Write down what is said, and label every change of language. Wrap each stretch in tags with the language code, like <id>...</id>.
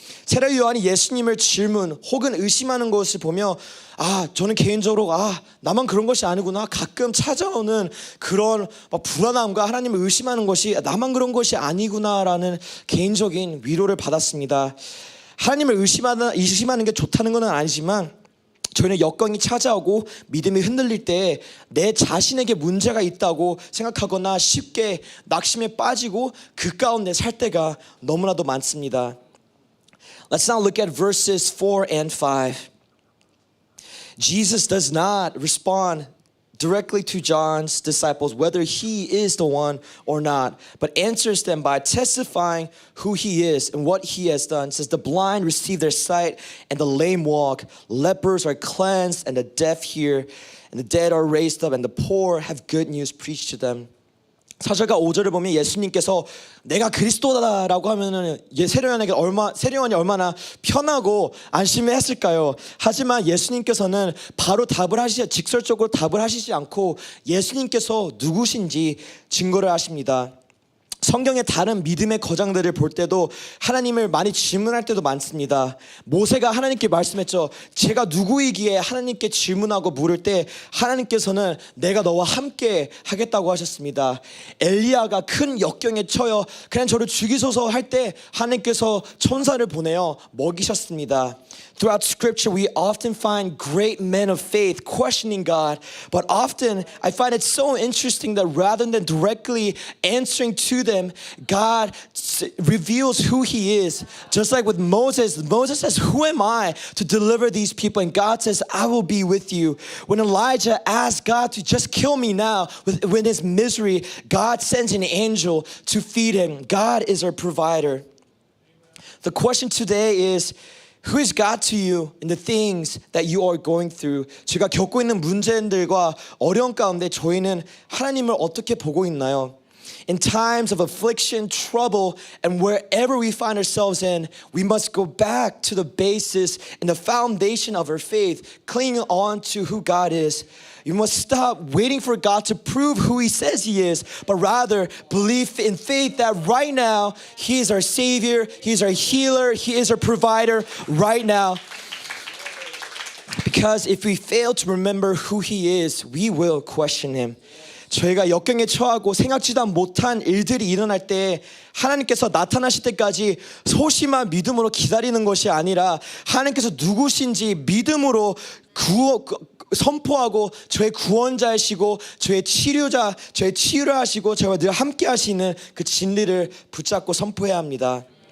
<ko>세례 요한이 예수님을 질문 혹은 의심하는 것을 보며 저는 개인적으로 나만 그런 것이 아니구나 가끔 찾아오는 그런 불안함과 하나님을 의심하는 것이 나만 그런 것이 아니구나라는 개인적인 위로를 받았습니다. 하나님을 의심하는 게 좋다는 건 아니지만 저희는 역경이 찾아오고 믿음이 흔들릴 때 내 자신에게 문제가 있다고 생각하거나 쉽게 낙심에 빠지고 그 가운데 살 때가 너무나도 많습니다.</ko> <en>Let's now look at verses 4 and 5. Jesus does not respond directly to John's disciples whether he is the one or not, but answers them by testifying who he is and what he has done. It says the blind receive their sight and the lame walk, lepers are cleansed and the deaf hear, and the dead are raised up and the poor have good news preached to them.</en> <ko>4절과 5절을 보면 예수님께서 내가 그리스도다라고 하면은 세례요한이 얼마나 편하고 안심했을까요? 하지만 예수님께서는 바로 직설적으로 답을 하시지 않고 예수님께서 누구신지 증거를 하십니다. 성경의 다른 믿음의 거장들을 볼 때도 하나님을 많이 질문할 때도 많습니다. 모세가 하나님께 말씀했죠. 제가 누구이기에 하나님께 질문하고 물을 때 하나님께서는 내가 너와 함께 하겠다고 하셨습니다. 엘리야가 큰 역경에 처여 그냥 저를 죽이소서 할 때 하나님께서 천사를 보내어 먹이셨습니다.</ko> <en>Throughout scripture, we often find great men of faith questioning God, but often I find it so interesting that rather than directly answering to them, God reveals who he is. Just like with Moses says, who am I to deliver these people? And God says, I will be with you. When Elijah asked God to just kill me now with his misery, God sends an angel to feed him. God is our provider. The question today is, who is God to you in the things that you are going through?</en> <ko>제가 겪고 있는 문제들과 어려움 가운데 저희는 하나님을 어떻게 보고 있나요?</ko> <en>In times of affliction, trouble, and wherever we find ourselves in, we must go back to the basis and the foundation of our faith, clinging on to who God is. You must stop waiting for God to prove who he says he is, but rather believe in faith that right now, he is our Savior, he is our healer, he is our provider right now. Because if we fail to remember who he is, we will question him.</en> <ko>저희가 역경에 처하고 생각지도 못한 일들이 일어날 때 하나님께서 나타나실 때까지 소심한 믿음으로 기다리는 것이 아니라 하나님께서 누구신지 믿음으로 선포하고 저의 구원자이시고 저의 치유를 하시고 저와 늘 함께 하시는 그 진리를 붙잡고 선포해야 합니다.</ko>